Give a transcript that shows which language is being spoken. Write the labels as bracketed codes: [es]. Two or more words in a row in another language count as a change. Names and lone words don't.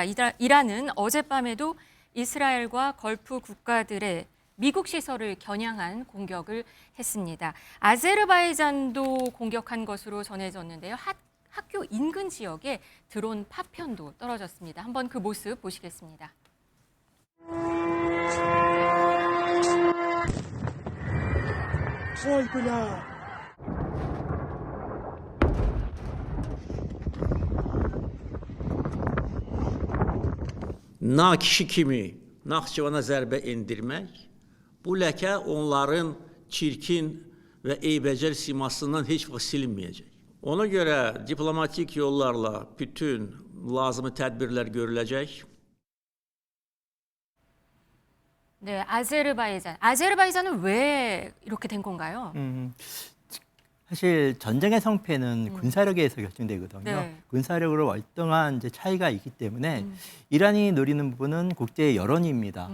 [ko] 이란은 어젯밤에도 이스라엘과 걸프 국가들의 미국 시설을 겨냥한 공격을 했습니다. 아제르바이잔도 공격한 것으로 전해졌는데요. 학교 인근 지역에 드론 파편도 떨어졌습니다. 한번 그 모습 보시겠습니다. [az] Nakişi kimi Naxçıvana zərbə endirmək, bu ləkə onların çirkin və eybəcər simasından heç vaxt silinməyəcək. Ona görə diplomatik yollarla bütün lazımi tədbirlər görüləcək. [ko] 네, 아제르바이잔. 아제르바이잔은 왜 이렇게 된 건가요? 사실 전쟁의 성패는 군사력에서 결정되거든요. 네. 군사력으로 월등한 이제 차이가 있기 때문에 이란이 노리는 부분은 국제 여론입니다.